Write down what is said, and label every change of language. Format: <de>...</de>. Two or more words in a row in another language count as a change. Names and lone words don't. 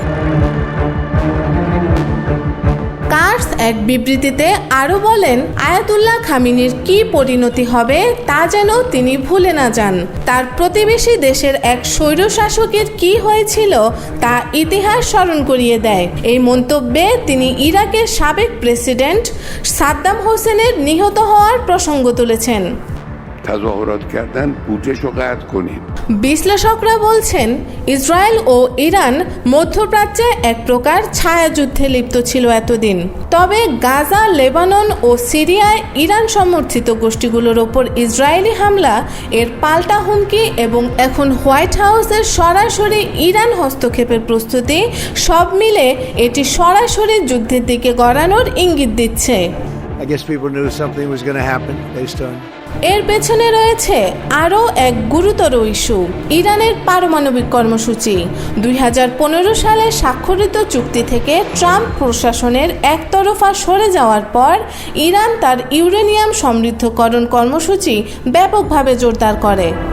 <bn>কাটজ এক বিবৃতিতে আরও বলেন, আয়াতুল্লাহ খামেনির কি পরিণতি হবে তা যেন তিনি ভুলে না যান। তার প্রতিবেশী দেশের এক স্বৈরশাসকের কি হয়েছিল তা ইতিহাস স্মরণ করিয়ে দেয়। এই মন্তব্যে তিনি ইরাকের সাবেক প্রেসিডেন্ট সাদ্দাম হোসেনের নিহত হওয়ার প্রসঙ্গ তুলেছেন।</bn> <fa>تظاهرات کردن بودجه رو قطع کنید.</fa> <bn>বিশ্লেষকরা বলছেন ইসরায়েল ও ইরান মধ্যপ্রাচ্যে এক প্রকার ছায়াযুদ্ধে লিপ্ত ছিল এতদিন। তবে গাজা, লেবানন ও সিরিয়ায় ইরান সমর্থিত গোষ্ঠীগুলোর ওপর ইসরায়েলি হামলা, এর পাল্টা হুমকি এবং এখন হোয়াইট হাউসের সরাসরি ইরান হস্তক্ষেপের প্রস্তুতি, সব মিলে এটি সরাসরি যুদ্ধের দিকে গড়ানোর ইঙ্গিত দিচ্ছে।</bn> <en>I guess people knew something was going to happen based on.</en> <bn>এর পেছনে রয়েছে আরও এক গুরুতর ইস্যু, ইরানের পারমাণবিক কর্মসূচি। 2015 সালে স্বাক্ষরিত চুক্তি থেকে ট্রাম্প প্রশাসনের একতরফা সরে যাওয়ার পর ইরান তার ইউরেনিয়াম সমৃদ্ধকরণ কর্মসূচি ব্যাপকভাবে জোরদার করে।</bn>